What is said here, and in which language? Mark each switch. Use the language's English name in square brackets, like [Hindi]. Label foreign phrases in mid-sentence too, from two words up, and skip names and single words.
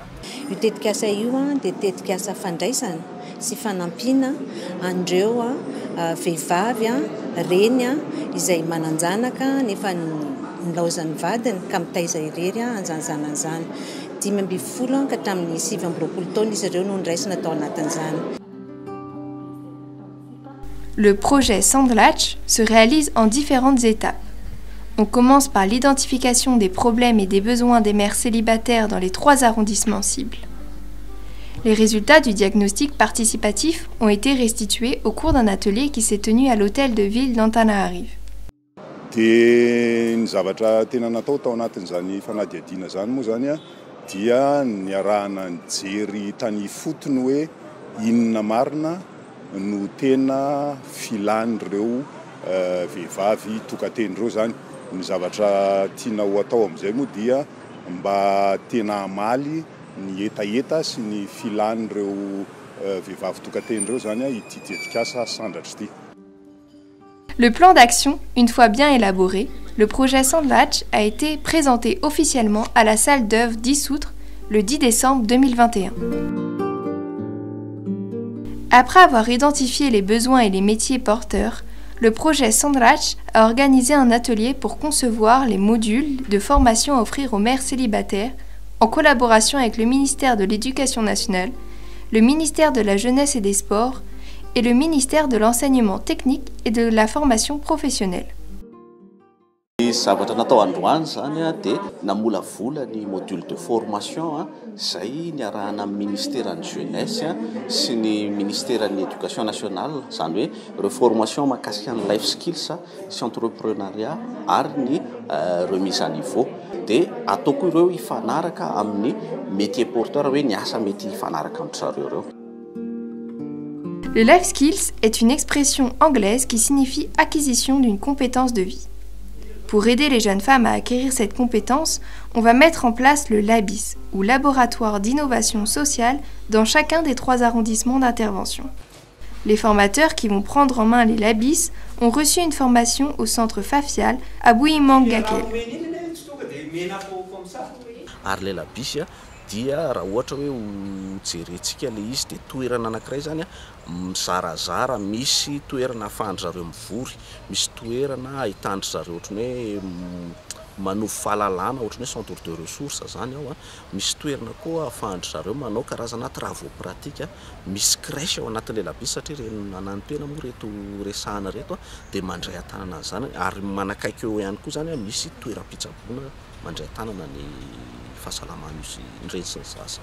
[Malagasy] Io tetikasa io dia tetikasa fandraisana sy fanampiana andreo vehivavy reny izay mananjanaka nefa nilaozan'ny vadiny ka mitaiza irery anjanjanan'izany. 5 ka hatramin'ny 7 taona izy ireo no niraisina tao anatin'izany. [French] Le projet Sandratch se réalise en différentes étapes. On commence par l'identification des problèmes et des besoins des mères célibataires dans les 3 arrondissements cibles. Les résultats du diagnostic participatif ont été restitués au cours d'un atelier qui s'est tenu à l'hôtel de ville d'Antananarive. [Malagasy] Dia ny zavatra tena natao tao anatin'izany fanadihadiana zany moa zany dia niarahana nijery tany fotony hoe inona marina no tena filan'ireo vehivavy tokaten'ireo zany. Ny zavatra tiana ho atao amin'izay moa dia mba tena hamaly ny etaeta sy ny filan'ireo vehivavy tokaten'ireo zany ity tetikasa Sandratch ity. [French] Le plan d'action, une fois bien élaboré, le projet Sandratch a été présenté officiellement à la salle d'œuvre d'Issoutre le 10 décembre 2021. Après avoir identifié les besoins et les métiers porteurs, le projet Sandratch a organisé un atelier pour concevoir les modules de formation à offrir aux mères célibataires en collaboration avec le ministère de l'Éducation nationale, le ministère de la Jeunesse et des Sports et le ministère de l'Enseignement technique et de la formation professionnelle. [Malagasy] Zavatra natao androany zany dia namolavola ny [French] module de formation [Malagasy] izay niarahana amin'ny ministèren'ny jeunesse sy ny ministèren'ny [French] éducation nationale, [Malagasy] zany hoe reformation mahakasika ny [English] life skills [Malagasy] sy entrepreneuriat ary ny [French] remise à niveau. [Malagasy] Dia ataoko ireo hifanaraka amin'ny [French] métier porteur [Malagasy] hoe ny asa mety hifanaraka amin'ny zareo ireo. [French] Le [English] life skills [French] est une expression anglaise qui signifie acquisition d'une compétence de vie. Pour aider les jeunes femmes à acquérir cette compétence, on va mettre en place le LABIS, ou Laboratoire d'innovation sociale, dans chacun des 3 arrondissements d'intervention. Les formateurs qui vont prendre en main les LABIS ont reçu une formation au centre facial à Bouimang-Gakel. [Malagasy] Ary le labis dia raha ohatra hoe jerentsika le izy dia toerana anankiray zany a mizarazara, misy toerana ahafahandry zareo mivory, misy toerana ahitandry zareo ohatrany hoe manovo fahalalana ohatrany hoe [French] centre de ressources [Malagasy] zany ao a, misy toerana koa ahafahandry zareo manao karazana [French] travaux pratique, [Malagasy] misy crèche ao anatin'ilay labi satria reny anantoena moa reto resahana reto a dia mandray an-tanana zany ary manakaiky eo ihany koa zany a misy toeram-pitsaboana mandray an-tanana ny fahasalamana izy ireny sy ny sasa.